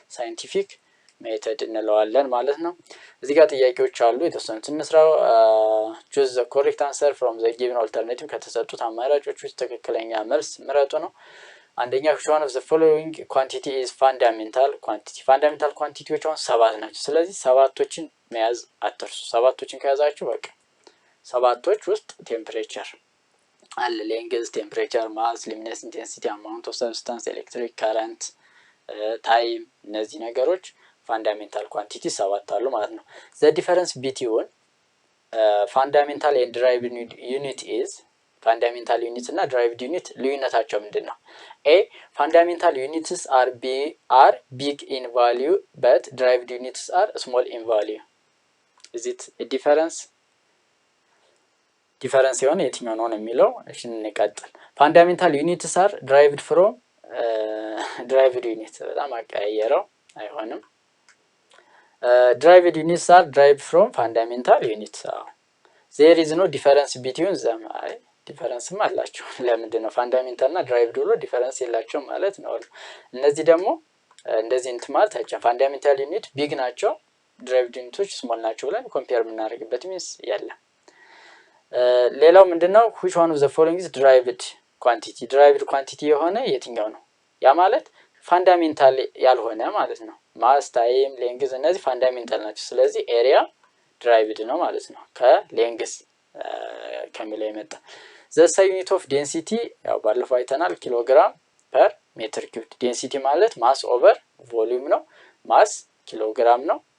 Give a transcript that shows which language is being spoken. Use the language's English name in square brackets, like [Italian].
[Amharic] ሳይንቲፊክ ሜተድ እንለዋለን ማለት ነው። እዚህ ጋር ጥያቄዎች አሉ የተወሰኑት እንስራው። [English] choose the correct answer from the given alternative [Amharic] ከተሰጡት አማራጮች ውስጥ ትክክለኛ መልስ ምረጡ ነው። አንደኛ [English] which one of the following quantity is fundamental quantity [Amharic] fundamental quantityዎች አሁን 7 ናቸው። ስለዚህ ሰባቶችን መያዝ አትርሱ። ሰባቶችን ከያዛችሁ በቃ ሰባቶች ውስጥ ቴምፕሬቸር አለ፣ ሌንግዝ፣ ቴምፕሬቸር፣ ማስ፣ ሉሚነስ ኢንቴንሲቲ፣ አማውንት ኦፍ ሰብስታንስ፣ ኤሌክትሪክ ከረንት፣ ታይም እነዚህ ነገሮች ፋንዳሜንታል ኳንቲቲ 7 አሉ ማለት ነው። [English] the difference between fundamental and derived unit is fundamental unit እና derived unit [Amharic] ልዩነታቸው ምንድነው? [English] a fundamental units are big in value but derived units are small in value is it a difference [Amharic] የሆነ የትኛው ነው የሚለው እሺ እንቀጥል። [English] fundamental units are derived from derived unit [Amharic] በጣም አቀያየረው አይሆንም። [English] derived units are derived from fundamental units there is no difference between them [Amharic] ዲፈረንስ አላቸው። ለምንድን ነው ፋንዳሜንታል እና ድራይቭድ ብሎ ዲፈረንስ የላቸው ማለት ነው? እነዚህ ደግሞ እንደዚህ እንት ማለት አይቻልም። ፋንዳሜንታል ዩኒት ቢግ ናቸው፣ ድራይቭድ ዩኒቶች ስሞል ናቸው ብለን ኮምፔር የምናደርግበት ሚንስ ያለ። ሌላው ምንድነው [English] which one of the following is derived quantity [Amharic] derived quantity የሆነ የትኛው ነው? ያ ማለት ፋንዳሜንታል ያልሆነ ማለት ነው። ማስ፣ ታይም፣ ሌንግዝ እነዚህ ፋንዳሜንታል ናቸው። ስለዚህ ኤሪያ ድራይቭድ ነው ማለት ነው ከሌንግዝ ከሚለው የመጣ። [English] the unit of density [Amharic] ያው ባለፈው አይተናል ኪሎግራም ፐር ሜትር ኪዩብ። ዴንሲቲ ማለት ማስ ኦቨር ቮሊዩም ነው። ማስ ኪሎግራም ነው፣